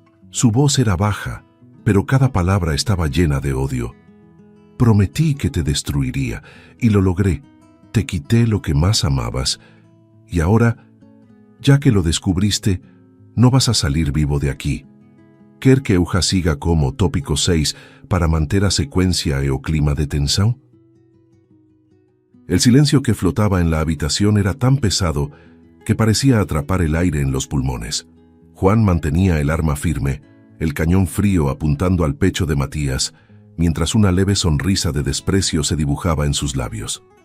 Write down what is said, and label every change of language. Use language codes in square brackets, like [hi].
[es] Su voz era baja, pero cada palabra estaba llena de odio. «Prometí que te destruiría, y lo logré. Te quité lo que más amabas. Y ahora, ya que lo descubriste, no vas a salir vivo de aquí. [pt] Quer que Euja siga como tópico 6 para manter a secuencia e o clima de tensão?» [es] El silencio que flotaba en la habitación era tan pesado que parecía atrapar el aire en los pulmones. Juan mantenía el arma firme, el cañón frío apuntando al pecho de Matías, mientras una leve sonrisa de desprecio se dibujaba en sus labios.